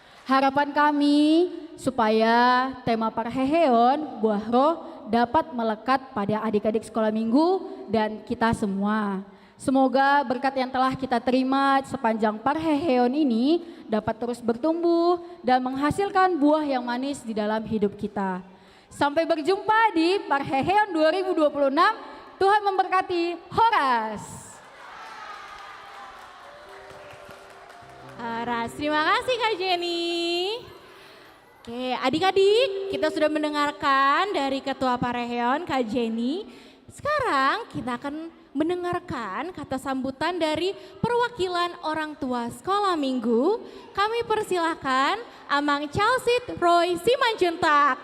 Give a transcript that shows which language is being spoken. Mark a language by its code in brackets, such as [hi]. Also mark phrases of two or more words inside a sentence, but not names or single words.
[id] Harapan kami supaya tema Parheheon, buah roh, dapat melekat pada adik-adik sekolah minggu dan kita semua. Semoga berkat yang telah kita terima sepanjang Parheheon ini dapat terus bertumbuh dan menghasilkan buah yang manis di dalam hidup kita. Sampai berjumpa di Parheheon 2026. Tuhan memberkati. Horas. Horas, terima kasih Kak Jenny. Oke, adik-adik, kita sudah mendengarkan dari Ketua Parheheon, Kak Jenny. Sekarang kita akan mendengarkan kata sambutan dari perwakilan orang tua sekolah minggu. Kami persilahkan Amang Chalsit Roy Simanjuntak.